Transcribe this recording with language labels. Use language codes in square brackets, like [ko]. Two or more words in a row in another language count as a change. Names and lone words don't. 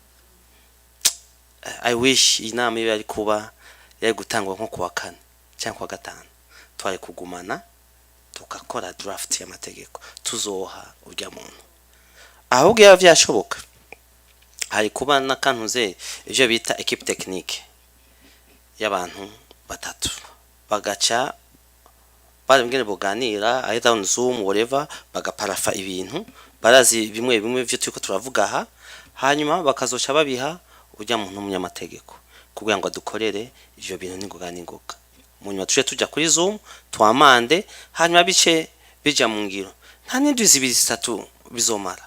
[en] I wish [rn] inama ibe ari kuba yari gutangwa nko kuwa 4 cyangwa kuwa 5 twari kugumana tukakora draft y'amategeko tuzoha urya muntu ahubwo yavyashoboka hari kuba nakantuze ivyo bita [fr] equipe technique [rn] y'abantu batatu bagaca barengene boganira [en] either on Zoom whatever [rn] bagaparafa ibintu barazi bimwe byo turiko turavuga aha hanyuma bakazoca babiha urya muntu umunyamategeko kugira ngo dukorere ivyo bintu ningoga munyuma tuje tuja kuri Zoom twamande hanyuma bice bija mu ngiro nta n'indwi zibiri zitatu bizomara.